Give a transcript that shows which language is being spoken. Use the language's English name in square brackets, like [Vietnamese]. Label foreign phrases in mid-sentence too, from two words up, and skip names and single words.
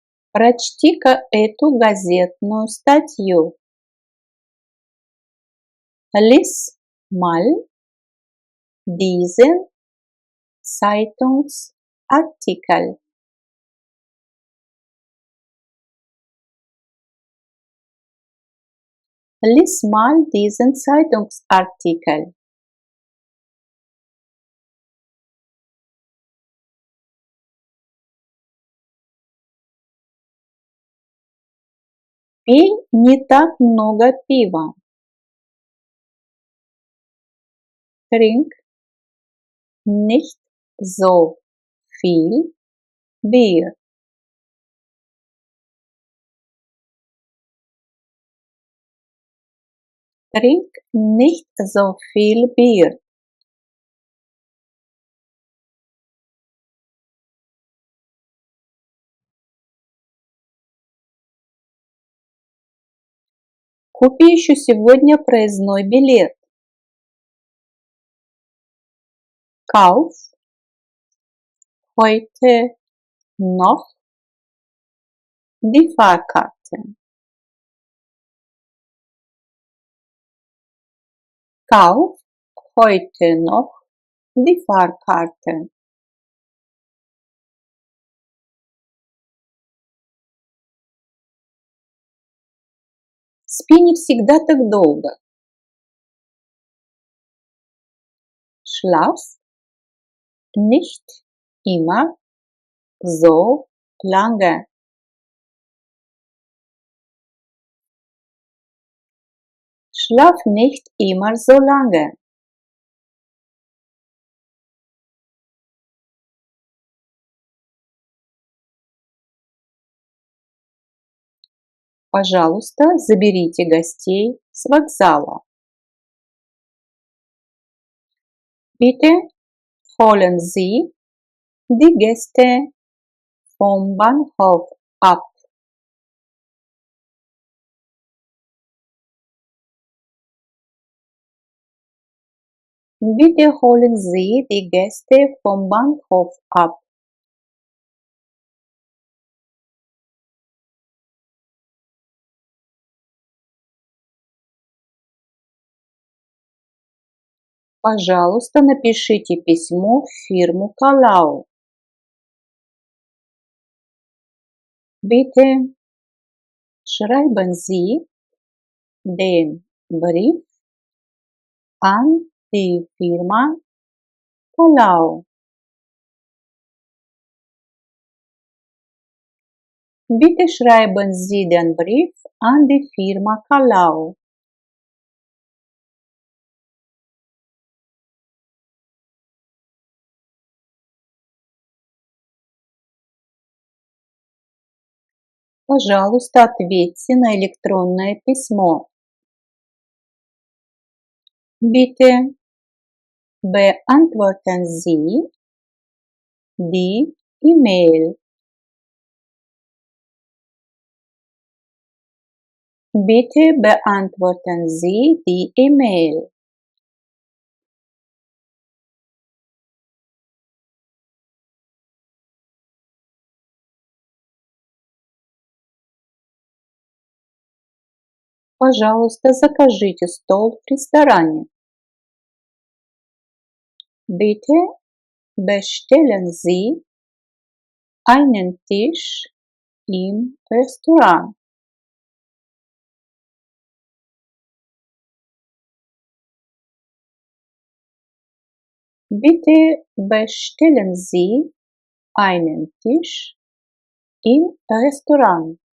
[Russian] Прочти-ка эту газетную статью. [German] Lies mal diesen Zeitungsartikel. Lies mal diesen Zeitungsartikel. [Russian] Пей не так много пива. [German] Trink nicht so viel Bier. Trink nicht so viel Bier. [Russian] Купи еще сегодня проездной билет. [German] Kauf heute noch die Fahrkarte. Kauf heute noch die Fahrkarte. [Russian] Спи не всегда так долго. [German] Schlaf nicht immer so lange. Schlaf nicht immer so lange. [Russian] Пожалуйста, заберите гостей с вокзала. [German] Bitte holen Sie die Gäste vom Bahnhof ab. Bitte holen Sie die Gäste vom Bahnhof ab. [Russian] Пожалуйста, напишите письмо в фирму Kalau. [German] Bitte schreiben Sie den Brief an die Firma Kalau. Bitte schreiben Sie den Brief an die Firma Kalau. [Russian] Пожалуйста, ответьте на электронное письмо. [German] Bitte beantworten Sie die E-Mail. Bitte beantworten Sie die E-Mail. [Russian] Пожалуйста, закажите стол в ресторане. [German] Bitte bestellen Sie einen Tisch im Restaurant. Bitte bestellen Sie einen Tisch im Restaurant.